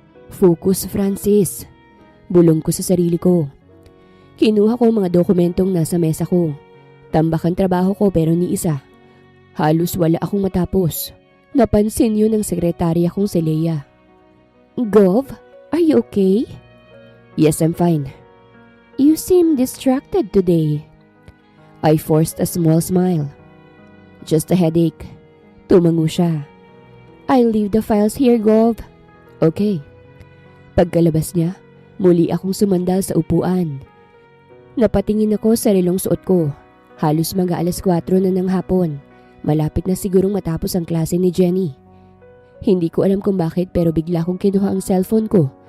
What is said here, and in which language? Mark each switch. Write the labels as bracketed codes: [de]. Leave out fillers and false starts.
[tl] Focus, Francis. Bulong ko sa sarili ko. Kinuha ko mga dokumentong nasa mesa ko. Tambak ang trabaho ko pero ni isa. Halos wala akong matapos. Napansin yun ng sekretarya kong si Leia. [en] Gov, are you okay? Yes, I'm fine. You seem distracted today. I forced a small smile. Just a headache. [tl] Tumango siya. [en] I'll leave the files here, Gov. Okay. [tl] Pagkalabas niya, muli akong sumandal sa upuan. Napatingin ako sa relong suot ko. Halos mag-aalas 4 na ng hapon. Malapit na sigurong matapos ang klase ni Jenny. Hindi ko alam kung bakit pero bigla kong kinuha ang cellphone ko.